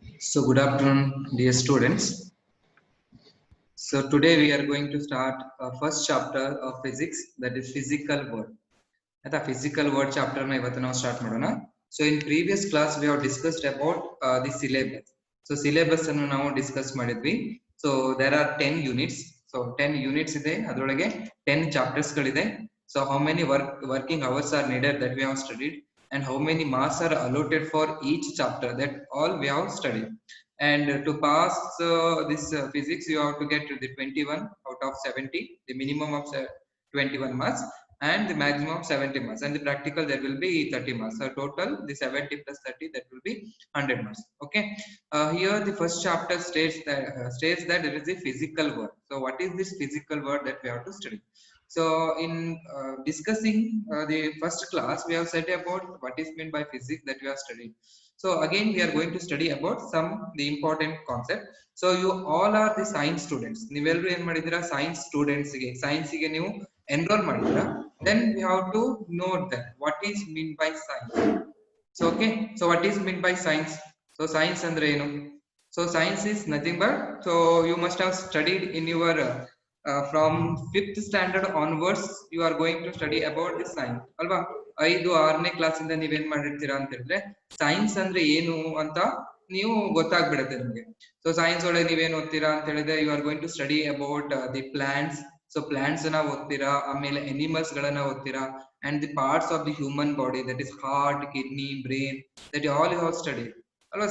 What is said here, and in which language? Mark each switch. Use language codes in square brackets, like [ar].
[en] So good afternoon, dear students. So today we are going to start first chapter of physics, that is physical world. At the physical world chapter [kn] na ivattu ನಾವು [en] start [kn] ಮಾಡೋಣ. [en] So in previous class we have discussed about the syllabus. So syllabus [kn] ಅನ್ನು ನಾವು [en] discuss [kn] ಮಾಡಿದ್ವಿ. [en] So there are 10 units. [kn] So 10 units ಇದೆ, ಅದರೊಳಗೆ 10 chapters ಗಳಿದೆ. [en] So how many working hours are needed that we have studied, and how many marks are allotted for each chapter, that all we have studied. And to pass this physics you have to get the 21 out of 70, the minimum of 21 marks and the maximum of 70 marks, and the practical there will be 30 marks. So total the 70 plus 30, that will be 100 marks. Okay, here the first chapter states that there is a physical world. So what is this physical world that we have to study? So in discussing the first class, we have said about what is meant by physics that we have studied. So again we are going to study about some the important concept. So you all are the science students. [kn] ನೀವೆಲ್ಲರೂ ಏನು ಮಾಡಿದ್ದೀರಾ? Science students ಗೆ science ಗೆ ನೀವು enrol ಮಾಡಿದ್ದೀರಾ. [en] Then we have to note that what is meant by science. So okay, so what is meant by science? So science [kn] andre ಏನು? [en] So science is nothing but, so you must have studied in your from 5th standard onwards you are going to study about this science ಅಲ್ವಾ. [kn] 5-6ನೇ class ಇಂದ ನೀವೇನ್ ಮಾಡಿರ್ತೀರಾ ಅಂತ ಹೇಳಿದ್ರೆ science ಅಂದ್ರೆ ಏನು ಅಂತ ನೀವು ಗೊತ್ತಾಗ್ಬಿಡುತ್ತೆ ನಿಮ್ಗೆ. ಸೊ ಸೈನ್ಸ್ ಒಳಗೆ ನೀವೇನ್ ಓದ್ತೀರಾ ಅಂತ ಹೇಳಿದ್ರೆ [en] You are going to study about the plants. [kn] So plants ಅನ್ನ ಓದ್ತೀರಾ, ಆಮೇಲೆ ಅನಿಮಲ್ಸ್ ಗಳನ್ನ ಓದ್ತೀರಾ, [en] and the parts of the human body, that is heart, kidney, brain, that all you have study [kn] ಅಲ್ವಾ.